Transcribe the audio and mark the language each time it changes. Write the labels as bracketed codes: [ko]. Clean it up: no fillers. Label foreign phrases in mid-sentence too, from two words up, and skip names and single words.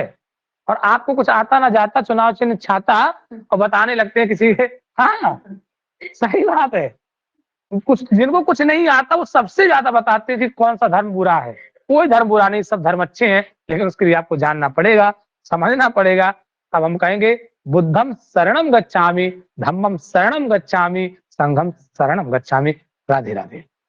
[hi] और आपको कुछ आता ना जाता, चुनाव चिन्ह छाता और बताने लगते हैं किसी के। हाँ, सही बात है। कुछ जिनको कुछ नहीं आता वो सबसे ज्यादा बताते हैं कि कौन सा धर्म बुरा है। कोई धर्म बुरा नहीं, सब धर्म अच्छे हैं, लेकिन उसके लिए आपको जानना पड़ेगा, समझना पड़ेगा। तब हम कहेंगे [pi] बुद्धम शरणम गच्छामि, धम्मम शरणम गच्छामि, संघम शरणम गच्छामि। [hi] राधे राधे।